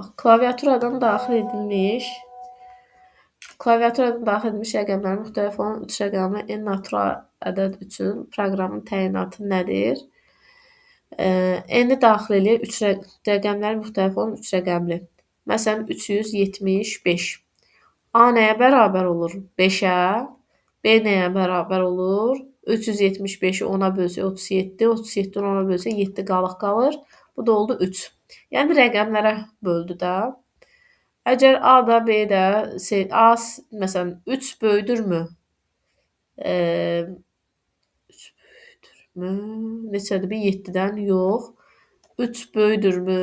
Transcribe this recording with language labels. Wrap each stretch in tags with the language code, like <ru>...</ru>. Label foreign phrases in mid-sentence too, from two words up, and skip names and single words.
<az>Klaviaturadan daxil edilmiş Klaviaturadan daxil edilmiş rəqəmlərin müxtəlif olan 3 rəqəmli n natural ədəd üçün proqramın təyinatı nədir? N-i daxil eləyək, 3 rəqəmlərin müxtəlif olan 3 rəqəmli. Məsələn, 375. A nəyə bərabər olur? 5-ə. B nəyə bərabər olur? 375-i 10-a bölsək 37, 37-ni 10-a bölsək 7 qalıq qalır. Bu da oldu 3. Yəni rəqəmlərə böldü də. Əgər A da B də A məsələn 3 böyüdürmü? 3 böyüdürmü? Neçədir? 7-dən yox. 3 böyüdürmü?</az>